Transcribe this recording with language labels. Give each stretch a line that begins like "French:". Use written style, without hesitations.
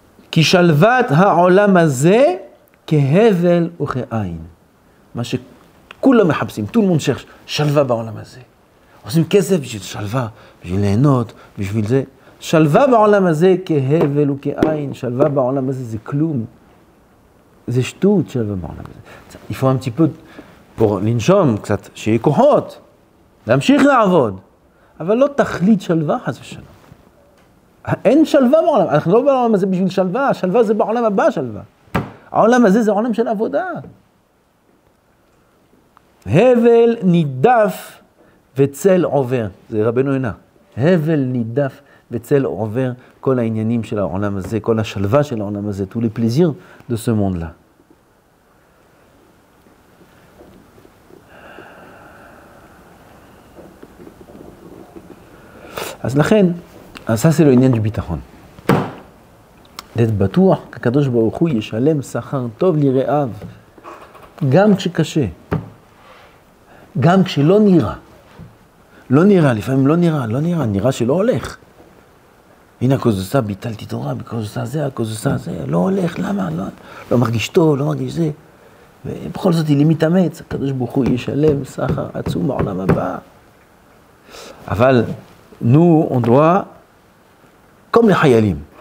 Hebrew: כי שלוות העולם הזה כהבל וכעין. מה שכולם מחפשים,
French: tout le monde cherche,
Hebrew: שלווה בעולם הזה. עושים כסף בשביל שלווה, בשביל ליהנות, בשביל זה. שלווה בעולם הזה כהבל וכעין, שלווה בעולם הזה זה כלום. זה שטות שלווה בעולם הזה.
French: Il faut un petit peu pour
Hebrew: לנשום קצת, שיהיה כוחות, להמשיך לעבוד. אבל לא תכלית שלווה, חס ושלום. אין שלווה בעולם, אנחנו לא בעולם הזה בשביל שלווה, שלווה זה בעולם הבא שלווה. העולם הזה זה עולם של עבודה. הבל נידף וצל עובר, זה רבנו יונה. הבל נידף וצל עובר, כל העניינים של העולם הזה, כל השלווה של העולם הזה,
French: tous les plaisirs de ce monde-là.
Hebrew: אז לכן,
French: ça c'est le
Hebrew: עניין du ביטחון. להיות בטוח, הקדוש ברוך הוא ישלם שכר טוב ליראיו. גם כשקשה, גם כשלא נראה. לא נראה, לפעמים לא נראה, נראה שלא הולך. הנה, עקוז עושה, ביטלתי תורה, עקוז עושה זה, עקוז עושה זה, לא הולך, למה? לא מרגיש טוב, לא מרגיש זה. ובכל זאת, היא מתאמץ, הקדוש ברוך הוא ישלם שכר עצום בעולם הבא.
French: אבל, nous, on doit, comme les חיילים.